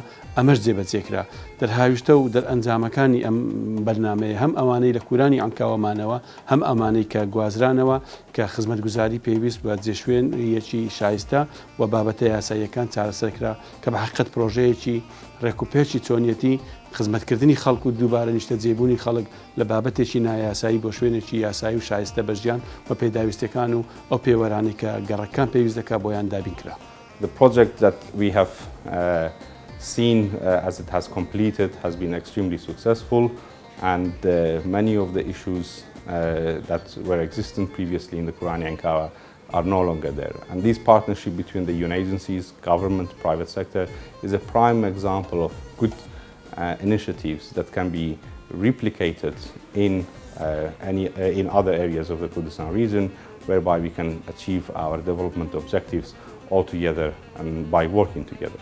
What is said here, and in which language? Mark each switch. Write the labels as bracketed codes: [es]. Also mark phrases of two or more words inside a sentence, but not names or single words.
[ckb] ئەمەش جێبەجێکرا دەرهاویشتە و دەرئەنجامەکانی ئەم بەرنامەیە هەم ئەوانەی لە کورانی عنکاوەمانەوە هەم ئەمانەی کە گوازرانەوە کە خزمەتگوزاری پێویست بە جێشوێن یەکی شایستە و بابەتە یاساییەکان چارەسەرکرا کە بە حقیقەت پرۆژەیەکی ڕێکوپێکی چۆنیەتی خزمەتکردنی خەڵک و دووبارە نیشتەجێبوونی خەڵک لە بابەتێکی نایاسایی بۆ شوێنێکی یاسایی و شایستە بەژیان و پێداویستەکان و ئەو پێوەرانی کە گەڕەکان پێویست دەکات بۆیان دابین کرا. [en] The project that we have seen as it has completed has been extremely successful, and many of the issues that were existent previously in the Kurani Ainkawa are no longer there. And this partnership between the UN agencies, government, private sector is a prime example of good initiatives that can be replicated in in other areas of the Kurdistan region, whereby we can achieve our development objectives all together and by working together.